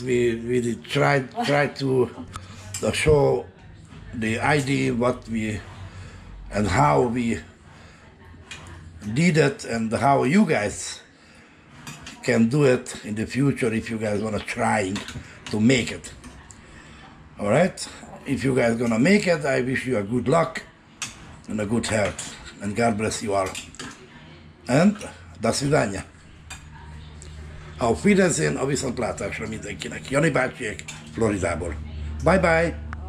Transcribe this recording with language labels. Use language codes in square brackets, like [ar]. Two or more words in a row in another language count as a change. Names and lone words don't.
[en] We did try to show the idea what we and how we did it and how you guys can do it in the future if you guys wanna try to make it. All right. If you guys gonna make it, I wish you a good luck and a good health, and God bless you all. [ru] And до свидания. [de] Auf Wiedersehen, [hu] a viszontlátásra mindenkinek. Jani bácsiek, Floridából. [en] Bye bye!